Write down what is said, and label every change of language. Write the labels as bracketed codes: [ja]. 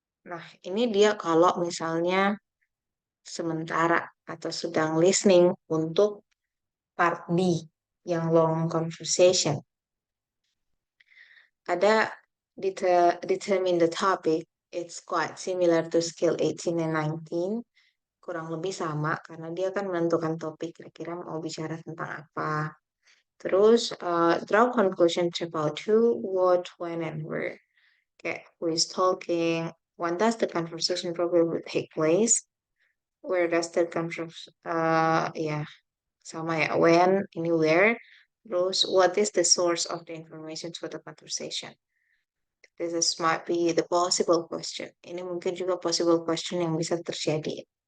[id] Nah, ini dia kalau misalnya sementara atau sedang listening untuk part B yang long conversation. Ada [en] determine the topic. It's quite similar to skill 18 and 19. [id] Kurang lebih sama karena dia kan menentukan topik kira-kira mau bicara tentang apa. Terus [en] draw conclusion about who, what, when, and where. [id] Kayak [en] who is talking, when does the conversation probably take place, where does the conversation, [id] ya sama ya, [en] when, anywhere. [id] Terus [en] what is the source of the information for the conversation. This might be the possible question. [id] Ini mungkin juga possible question yang bisa terjadi.